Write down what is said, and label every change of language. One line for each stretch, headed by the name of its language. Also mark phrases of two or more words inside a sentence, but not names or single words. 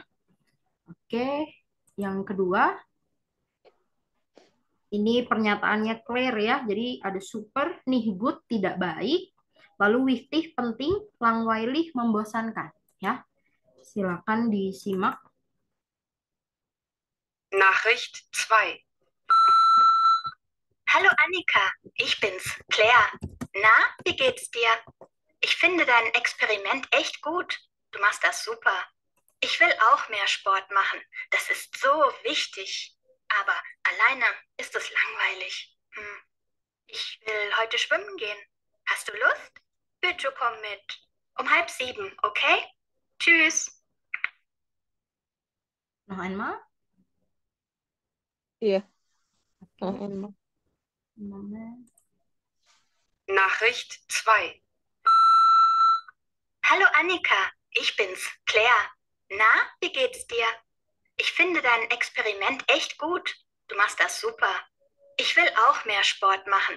Indonesian: Oke, yang kedua ini pernyataannya clear ya, jadi ada super, nih good, tidak baik, lalu wichtig, penting, langweilig, membosankan ya. Silakan disimak.
German: Nachricht 2. Hallo Annika, ich bin's, Claire. Na, wie geht's dir? Ich finde dein Experiment echt gut. Du machst das super. Ich will auch mehr Sport machen. Das ist so wichtig. Aber alleine ist es langweilig. Ich will heute schwimmen gehen. Hast du Lust? Bitte komm mit. Um 6:30, okay? Tschüss. Noch einmal.
Indonesian: Iya. Oke.
German: Moment. Nachricht 2. Hallo Annika, ich bin's, Claire. Na, wie geht's dir? Ich finde dein Experiment echt gut. Du machst das super. Ich will auch mehr Sport machen.